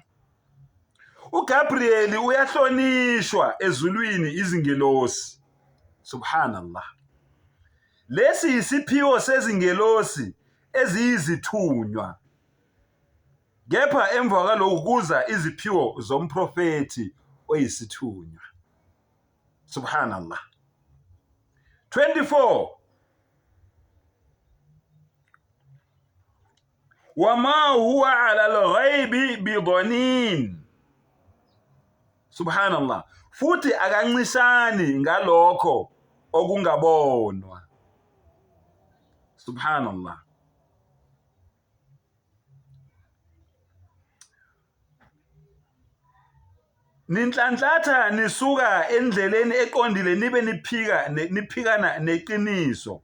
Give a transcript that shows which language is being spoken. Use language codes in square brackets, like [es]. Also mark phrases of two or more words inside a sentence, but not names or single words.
[nd] uGabriel uyahlonishwa ezulwini izingelosi. Subhanallah. Lesi isiphiwo sezingelosi eziyizithunywa, kepha emva kwalokhu kuza iziphiwo zomprofethi oyisithunywa. Subhanallah. 24. [ar] وما هو على الغيب بضنين. [nd] Subhanallah. Futhi akancishani ngalokho okungabonwa. Subhanallah. Ninhlanhlatha nisuka endleleni eqondile nibe niphikana neqiniso.